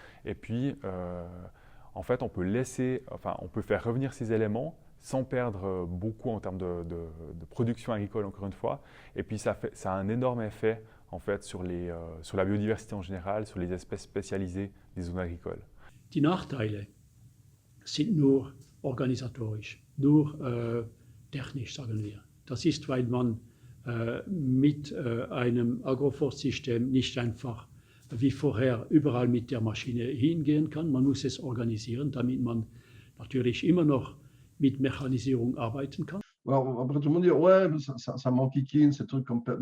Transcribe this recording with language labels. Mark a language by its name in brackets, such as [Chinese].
[French] Et puis, en fait, on peut faire revenir ces éléments sans perdre beaucoup en termes de production agricole, encore une fois. Et puis, ça a un énorme effet, en fait, sur la biodiversité en général, sur les espèces spécialisées des zones agricoles. [German] Die Nachteile sind nur organisatorisch, nur technisch, sagen wir. Das ist, weil man mit einem Agroforstsystem nicht einfach wie vorher überall mit der Maschine hingehen kann. Man muss es organisieren, damit man natürlich immer noch mit Mechanisierung arbeiten kann. [French] Alors, après, tout le monde dit, ouais, ça m'enquiquine, c'est truc comme Pépé.